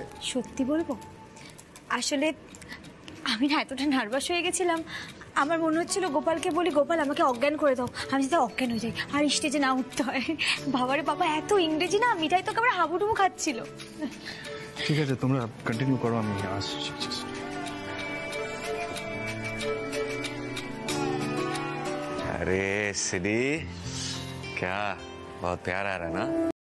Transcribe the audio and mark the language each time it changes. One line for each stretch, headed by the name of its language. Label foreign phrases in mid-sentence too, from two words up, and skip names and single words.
Bangla: সত্যি বলবো, আসলে আমি না এতটা নার্ভাস হয়ে গেছিলাম, আমার মনে হচ্ছিল গোপালকে বলি, গোপাল আমাকে অজ্ঞান করে দাও, আমি যাতে অজ্ঞান হয়ে যাই আর স্টেজে না উঠতে হয়। বাবারে বাবা, এত ইংরেজি না, মিঠাই তোকে আমার হাবুডুবু খাচ্ছিল। ঠিক আছে, তোমরা কন্টিনিউ করো, আমি আসছি।
Hindi: अरे सिडी, क्या बहुत प्यारा आ रहा है ना?